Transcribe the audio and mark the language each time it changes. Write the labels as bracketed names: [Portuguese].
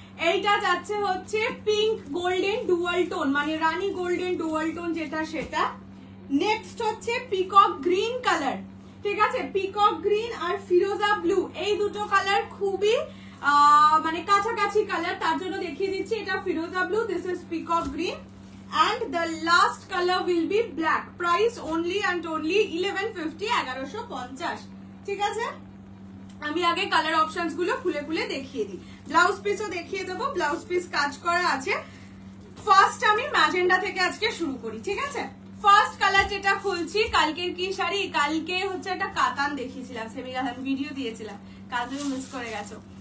[Bangla] এইটা যাচ্ছে হচ্ছে পিঙ্ক গোল্ডেন ডুয়াল টোন, মানে রানী গোল্ডেন ডুয়াল টোন যেটা সেটা। নেক্সট হচ্ছে পিকক গ্রিন কালার, ঠিক আছে, পিকক গ্রিন আর ফিরোজা ব্লু, এই দুটো কালার খুবই মানে কাছাকাছি কালার, তার জন্য দেখিয়ে দিচ্ছি। এটা ফিরোজা blue, [English] This is peacock green, and the last color will be black, price only and only 1150, 1150, ঠিক আছে। [Bangla] আমি আগে কালার অপশনস গুলো খুলে খুলে দেখিয়ে দিই, ব্লাউজ পিসও দেখিয়ে দেবো, ব্লাউজ পিস কাজ করা আছে। ফার্স্ট আমি ম্যাজেন্ডা থেকে আজকে শুরু করি, ঠিক আছে। ফার্স্ট কালার যেটা খুলছি, কালকের কি শাড়ি, কালকে হচ্ছে একটা কাতান দেখিয়েছিলাম, সেমি কাতান ভিডিও দিয়েছিলাম, কাল তুমি মিস করে গেছো।